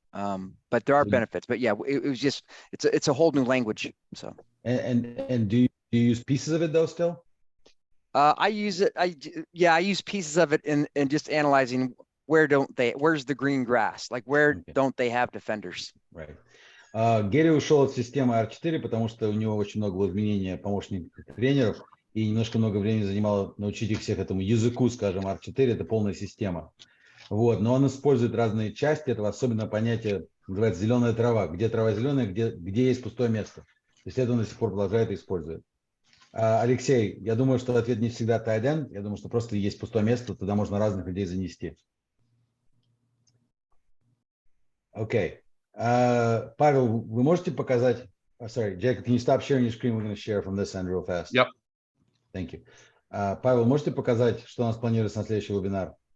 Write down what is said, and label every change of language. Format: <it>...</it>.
<en>But there are benefits. But yeah, it was just it's a whole new language. So and do you use pieces of it though still? I use it. I use pieces of it in just analyzing where's the green grass, like where don't they have defenders. Right.</en> <ru>Герри ушел от системы R4, потому что у него очень много было изменения помощников тренеров и немножко много времени занимало научить их всех этому языку, скажем, R4 это полная система. Вот, но он использует разные части этого, особенно понятие называется зеленая трава, где трава зеленая, где есть пустое место. То есть это он до сих пор продолжает и использует. Алексей, я думаю, что ответ не всегда tight end. Я думаю, что просто есть пустое место, туда можно разных людей занести. Окей. Павел, вы можете показать...</ru> <en>Sorry, Jacob, can you stop sharing your screen? We're going to share from this end real fast. Yep. Thank you.</en> <ru>Павел, можете показать, что у нас планируется на следующий вебинар?</ru>